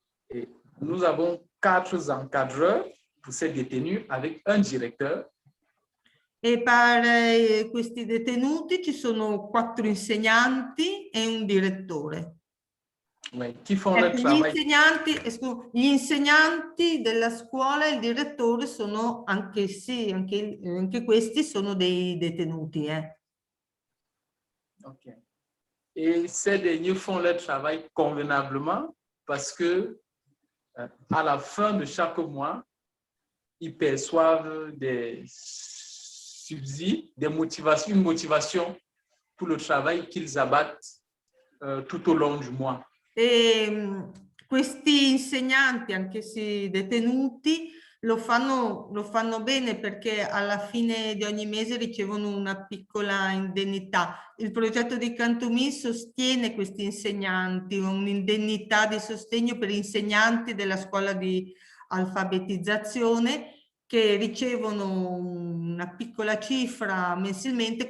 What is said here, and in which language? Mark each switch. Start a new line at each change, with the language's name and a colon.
French: Et nous avons 4 encadreurs pour ces détenus avec un directeur.
Italian: E per questi detenuti ci sono 4 insegnanti e un direttore.
French: Oui, qui font leur travail.
Italian: Gli insegnanti della scuola e il direttore sono anche questi sono dei detenuti.
English: Okay.
French: Et ces derniers font leur travail convenablement parce que à la fin de chaque mois, ils perçoivent des subsides, une motivation pour le travail qu'ils abattent tout au long du mois.
Italian: E questi insegnanti, anche se detenuti, lo fanno bene perché alla fine di ogni mese ricevono una piccola indennità. Il progetto di Cantumì sostiene questi insegnanti, un'indennità di sostegno per insegnanti della scuola di alfabetizzazione che ricevono una piccola cifra mensilmente.